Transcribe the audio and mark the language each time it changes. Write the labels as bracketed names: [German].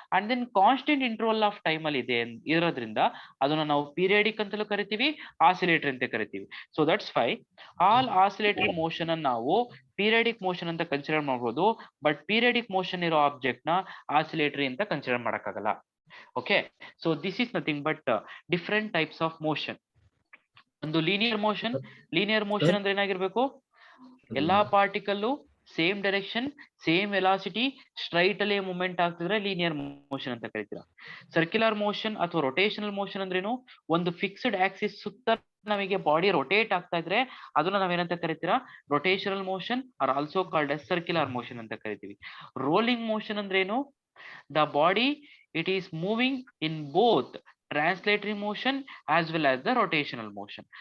[English] and then constant interval of time [Kannada] ಅಲ್ಲಿ ಇದೆ ಇರೋದ್ರಿಂದ ಅದನ್ನ ನಾವು ಪೀರಿಯಡಿಕ್ ಅಂತಲೂ ಕರಿತೀವಿ, ಆಸಿಲೇಟರಿ ಅಂತ ಕರಿತೀವಿ. [English] so that's why [Kannada] all oscillatory motion ಅನ್ನು ನಾವು ಪೀರಿಯಡಿಕ್ ಮೋಷನ್ ಅಂತ ಕನ್ಸಿಡರ್ ಮಾಡಬಹುದು. ಬಟ್ ಪೀರಿಯಡಿಕ್ ಮೋಷನ್ ಇರೋ ಆಬ್ಜೆಕ್ಟ್ ನ ಆಸಿಲೇಟರಿ ಅಂತ ಕನ್ಸಿಡರ್ ಮಾಡಕ್ಕಾಗಲ್ಲ. [English] Okay, so this is nothing but different types of motion. [Kannada] ಒಂದು ಲೀನಿಯರ್ ಮೋಷನ್ ಅಂದ್ರೆ ಏನಾಗಿರ್ಬೇಕು, ಎಲ್ಲಾ particle same direction, same velocity, straight ಅಲ್ಲಿ ಮೂವ್ಮೆಂಟ್ ಆಗ್ತಿದ್ರೆ ಲೀನಿಯರ್ ಮೋಷನ್ ಅಂತ ಕರಿತೀರಾ. ಸರ್ಕ್ಯುಲರ್ ಮೋಷನ್ ಅಥವಾ ರೊಟೇಷನಲ್ ಮೋಷನ್ ಅಂದ್ರೇನು, ಒಂದು ಫಿಕ್ಸ್ಡ್ ಆಕ್ಸಿಸ್ ಸುತ್ತ ನಮಗೆ ಬಾಡಿ ರೊಟೇಟ್ ಆಗ್ತಾ ಇದ್ರೆ ಅದನ್ನ ನಾವೇನಂತ ಕರಿತೀರಾ? [English] rotational motion are also called as circular motion [Kannada] ಅಂತ ಕರಿತೀವಿ. [English] rolling motion [Kannada] ಅಂದ್ರೇನು, [English] the body it is moving in both translatory motion as well as the rotational motion.